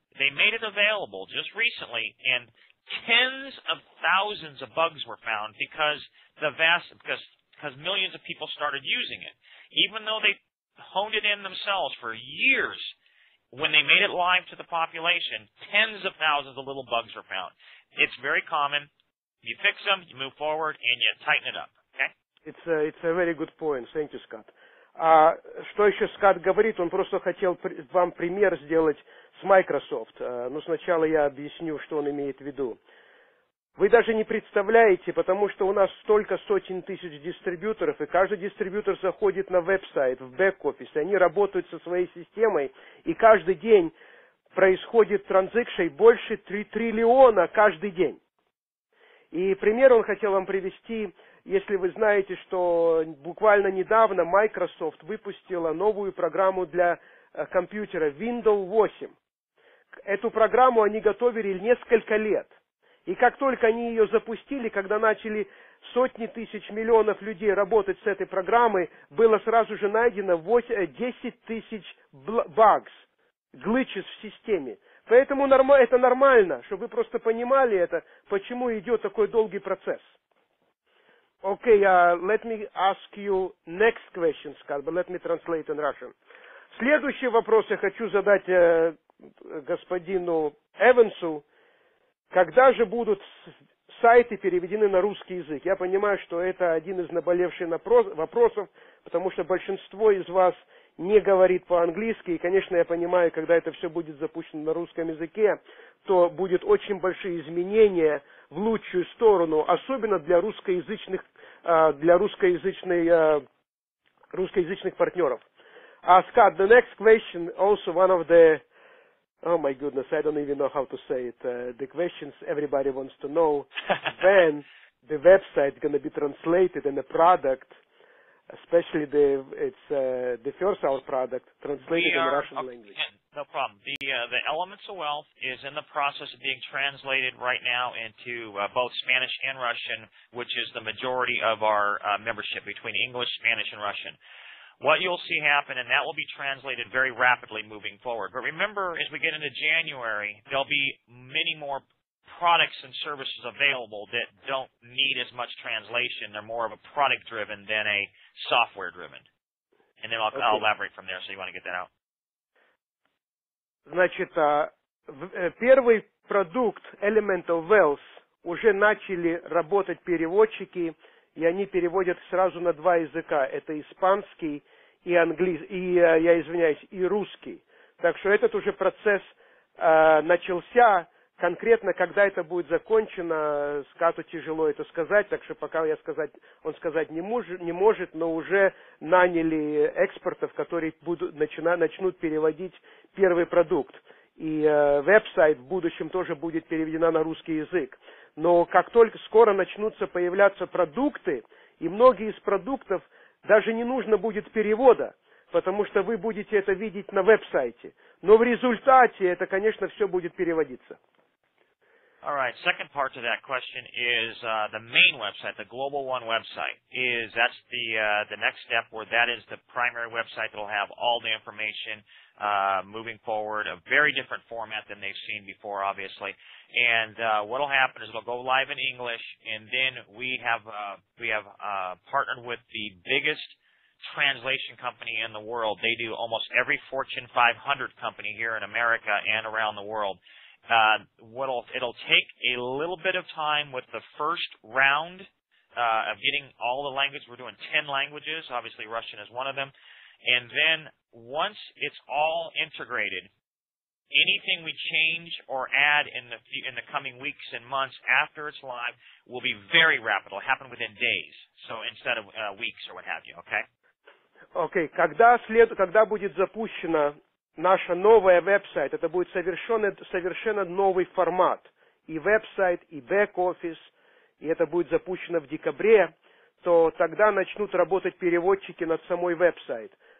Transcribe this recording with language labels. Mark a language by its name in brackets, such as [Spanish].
[English] They made it available just recently, and tens of thousands of bugs were found because millions of people started using it. Even though they honed it in themselves for years, when they made it live to the population, tens of thousands of little bugs were found. It's very common. You fix them, you move forward, and you tighten it up. Okay? It's a very good point. Thank you, Scott. [Russian] Что еще Скотт говорит? Он просто хотел вам пример сделать с Microsoft. Но сначала я объясню, что он имеет в виду. Вы даже не представляете, потому что у нас столько сотен тысяч дистрибьюторов, и каждый дистрибьютор заходит на веб-сайт, в бэк-офис, они работают со своей системой, и каждый день происходит транзакций больше 3 триллиона каждый день. И пример он хотел вам привести, если вы знаете, что буквально недавно Microsoft выпустила новую программу для компьютера Windows 8. Эту программу они готовили несколько лет. И как только они ее запустили, когда начали сотни тысяч, миллионов людей работать с этой программой, было сразу же найдено 10 тысяч [English] bugs, glitches [Russian] в системе. Поэтому это нормально, чтобы вы просто понимали это, почему идет такой долгий процесс. [English] Okay, let me ask you next question, Scott, but let me translate in Russian. [Russian] Следующий вопрос я хочу задать господину Эвансу. Когда же будут сайты переведены на русский язык? Я понимаю, что это один из наболевших вопросов, потому что большинство из вас не говорит по-английски. И, конечно, я понимаю, когда это все будет запущено на русском языке, то будет очень большие изменения в лучшую сторону, особенно для русскоязычных партнеров. [English] Scott, the next question, also one of the oh my goodness, I don't even know how to say it. The questions everybody wants to know when the website is going to be translated in a product, especially the first our product translated in Russian language. No problem. The Elements of Wealth is in the process of being translated right now into both Spanish and Russian, which is the majority of our membership between English, Spanish, and Russian. What you'll see happen, and that will be translated very rapidly moving forward. But remember, as we get into January, there'll be many more products and services available that don't need as much translation. They're more of a product-driven than a software-driven. And then I'll elaborate from there, so you want to get that out. [Russian] Значит, первый продукт Element of Wealth уже начали работать переводчики, и они переводят сразу на два языка. Это испанский и английский, и русский. Так что этот уже процесс начался. Конкретно, когда это будет закончено, Скотту тяжело это сказать, так что пока он сказать не может, но уже наняли экспертов, которые начнут переводить первый продукт. И веб-сайт в будущем тоже будет переведена на русский язык. Но как только скоро начнутся появляться продукты, и многие из продуктов даже не нужно будет перевода, потому что вы будете это видеть на веб-сайте. Но в результате это, конечно, все будет переводиться. [English] All right. Second part to that question is the main website, the Global One website. That's the next step, where that is the primary website that will have all the information moving forward, a very different format than they've seen before, obviously. And what will happen is it'll go live in English, and then we have partnered with the biggest translation company in the world. They do almost every Fortune 500 company here in America and around the world. It'll take a little bit of time with the first round of getting all the languages. We're doing 10 languages. Obviously, Russian is one of them. And then once it's all integrated, anything we change or add in the coming weeks and months after it's live will be very rapid. It'll happen within days, so instead of weeks or what have you. Okay? Okay. [Russian] Когда будет запущена наша новая веб-сайт, это будет совершенно новый формат. и веб-сайт, и бэк-офис, и это будет запущено в декабре, то тогда начнут работать переводчики над самой веб-сайт.